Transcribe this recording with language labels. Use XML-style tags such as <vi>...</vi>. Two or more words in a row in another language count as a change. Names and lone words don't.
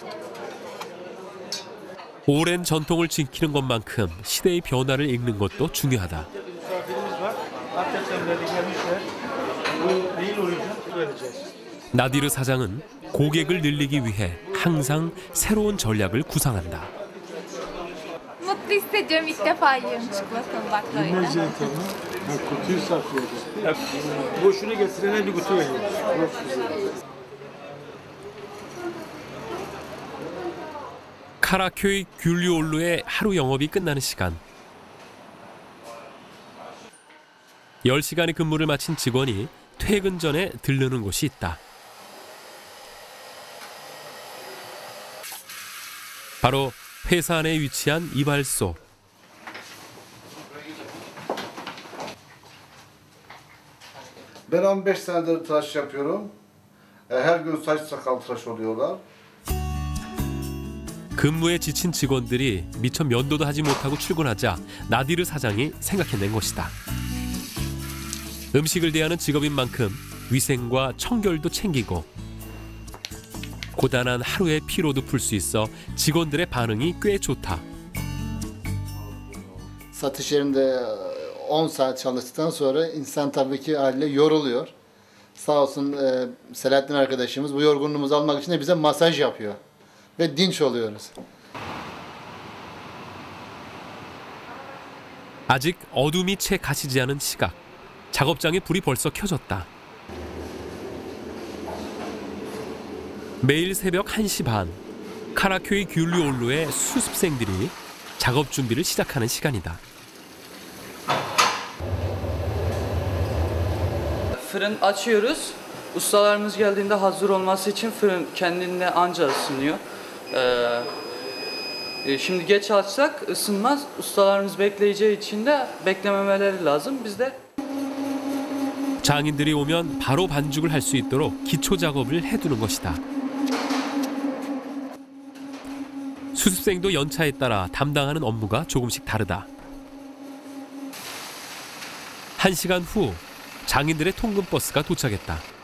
<ko>오랜 전통을 지키는 것만큼 시대의 변화를 읽는 것도 중요하다. 나디르 사장은 고객을 늘리기 위해 항상 새로운 전략을 구상한다.</ko> <tr>Mutlu hissediyorum ilk defa yiyorum çikolatalı baklavayı. Kutuyu saklıyoruz. Boşunu getirene bir kutu veriyoruz.</tr> <ko>카라큐이 귤리올루의 하루 영업이 끝나는 시간. 10시간의 근무를 마친 직원이 퇴근 전에 들르는 곳이 있다. 바로 회사 안에 위치한 이발소.</ko> <tr>Ben 15 senedir tıraş yapıyorum. Her gün saç sakal tıraş oluyorlar.</tr> <ko>근무에 지친 직원들이 미처 면도도 하지 못하고 출근하자 나디르 사장이 생각해낸 것이다. 음식을 대하는 직업인 만큼 위생과 청결도 챙기고 고단한 하루의 피로도 풀 수 있어 직원들의 반응이 꽤 좋다.</ko> <tr>Satış yerinde 10 saat çalıştıktan sonra insan tabii ki haliyle yoruluyor. Sağ olsun Selahattin arkadaşımız bu yorgunluğumuzu almak için de bize masaj yapıyor. Ve dinç oluyoruz.</tr> <ko>아직 어둠이 채 가시지 않은 시각. 작업장에 불이 벌써 켜졌다. 매일 새벽 1시 반, 카라큐이 귤리올루의 수습생들이 작업 준비를 시작하는 시간이다.</ko> <tr>Fırın açıyoruz. Ustalarımız geldiğinde hazır olması için fırın kendine anca ısınıyor. Şimdi geç açsak ısınmaz. Ustalarımız bekleyeceği için de beklememeleri lazım. Biz de</tr> <ko>장인들이 오면 바로 반죽을 할 수 있도록 기초 작업을 해두는 것이다. 수습생도 연차에 따라 담당하는 업무가 조금씩 다르다. 1시간 후 장인들의 통근버스가 도착했다.</ko>